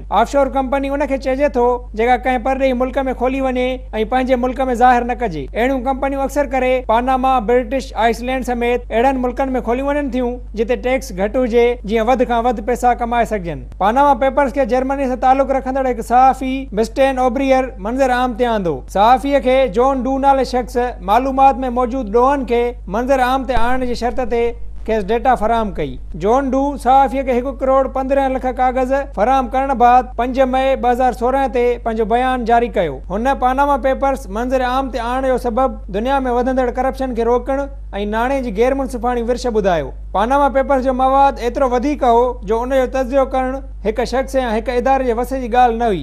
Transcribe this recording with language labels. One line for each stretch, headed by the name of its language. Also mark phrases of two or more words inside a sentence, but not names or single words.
Sindhi: ऑफशोर कंपनी उनखे चइजे थो जेका कंहिं परॾेही मुल्क में खोली वञे ऐं पंहिंजे मुल्क में ज़ाहिर न कजे। अहिड़ियूं कंपनियूं अक्सर करे पानामा, ब्रिटिश आइसलैंड समेत अहिड़नि मुल्कनि में खोली वञनि थियूं जिते टैक्स घटि हुजे, जीअं वधि खां वधि पैसा कमाए सघजनि। पानामा पेपर्स खे जर्मनी सां तालुक़ रखंदड़ हिकु सहाफ़ी मिस्टेन ओब्रियर मंज़र आम ते आंदो। सहाफ़ीअ खे जॉन डू नाले शख़्स मालूमात में मौजूदु ॾोहनि खे मंज़र आम ते आणण जी शर्त ते खेसि डेटा फराहम कई। जॉन डू सहाफ़ीअ खे 1 करोड़ 15 लख कागज़ फराहम करण बैदि 5 मई 2016 ते पंहिंजो बयान जारी कयो। हुन पानामा पेपर्स मंज़र आम ते आणण जो सबबु दुनिया में वधंदड़ करप्शन खे रोकणु ऐं नाणे जी गैर मुनसिफ़ाणी विर्छ ॿुधायो। पानामा पेपर्स जो मवाद एतिरो वधीक हो जो उन जो तज़ियो करणु हिकु शख़्स या हिकु इदारे जे वस जी ॻाल्हि न हुई।